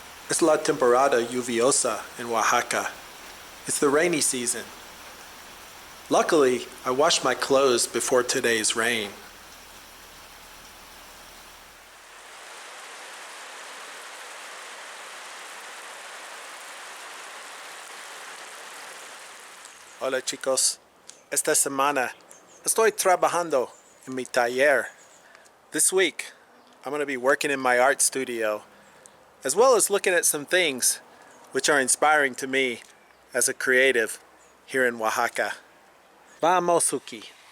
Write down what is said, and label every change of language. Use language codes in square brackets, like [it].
[es] Es la temporada lluviosa in Oaxaca. [en] It's the rainy season. Luckily, I washed my clothes before today's rain. [es] Hola chicos. Esta semana estoy trabajando en mi taller. [en] This week, I'm going to be working in my art studio, as well as looking at some things which are inspiring to me as a creative here in Oaxaca. [es] Vamos, [en] Suki.